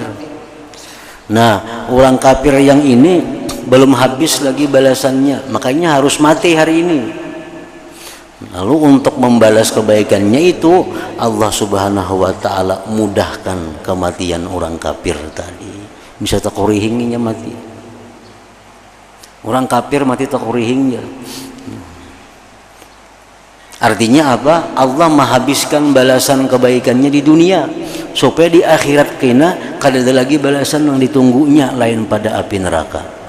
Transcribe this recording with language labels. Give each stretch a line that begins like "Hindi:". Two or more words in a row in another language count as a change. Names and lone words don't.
Indonesian: Nah orang kafir yang ini belum habis lagi balasannya, makanya harus mati hari ini. Lalu untuk membalas kebaikannya itu Allah
Arabic: سبحانه وتعالى
Indonesian: mudahkan kematian orang kafir tadi. Bisa takurihingnya mati. Orang kafir mati takurihingnya. Artinya apa? Allah menghabiskan balasan kebaikannya di dunia supaya di akhirat kena kada ada lagi balasan yang ditunggunya lain pada api neraka.